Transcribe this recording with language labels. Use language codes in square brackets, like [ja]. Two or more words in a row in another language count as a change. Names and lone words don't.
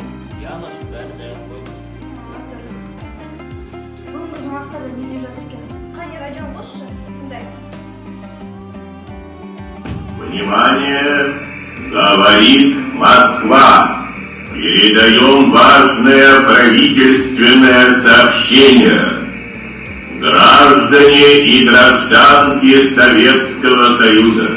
[kk] Яныш бәрі қойды. Бүгінгі жаңалықтарда не деп жатыр екен? Қане радион қосшы, тыңдай. [ru] Внимание! Говорит Москва. Передаем важное правительственное сообщение. Граждане и гражданки Советского Союза.